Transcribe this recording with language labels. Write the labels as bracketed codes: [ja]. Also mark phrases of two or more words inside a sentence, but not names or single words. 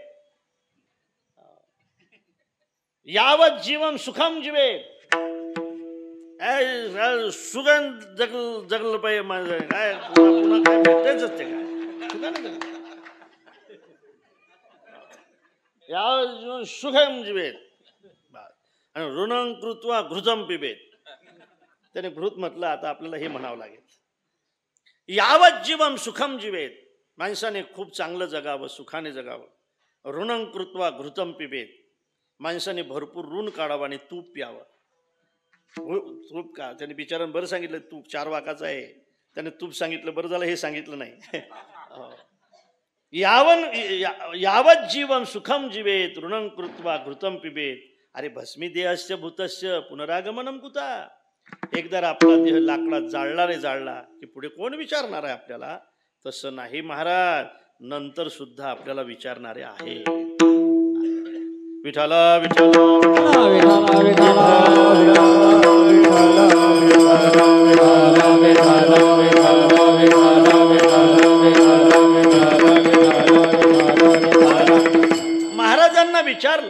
[sa] यावत जीवन सुखम जीवे, [mr] सुगंध जगलं पाहिजे माझं. काय पुन्हा काय भेटतेच असते काय? [sa] या जीवन सुखम जीवेत आणि ऋणं कृत्वा घृतम पिबेत. [mr] त्याने घृत म्हटलं, आता आपल्याला हे म्हणावं लागेल. [sa] यावत जीवन सुखम जीवेत, [mr] माणसाने खूप चांगलं जगावं, सुखाने जगावं. [sa] ऋणं कृत्वा घृतम पिबेत, [mr] माणसाने भरपूर ऋण काढावं आणि तूप प्यावं. तूप का? त्याने बिचारानं बरं सांगितलं, तूप 4 वाकाचं आहे, त्याने तूप सांगितलं, बरं झालं हे सांगितलं नाही. [sa] यावत जीवन सुखम जीवेत ऋणं कृत्वा घृतम पिबेत. अरे भस्मी देहस्य भूतस्य पुनरागमनम कुता. [mr] एकदा आपला देह लाकडात जाळला रे जाळला की पुढे कोण विचारणार आहे आपल्याला? तसं नाही महाराज, नंतर सुद्धा आपल्याला विचारणारे आहे. विठाला महाराजांना विचारलं.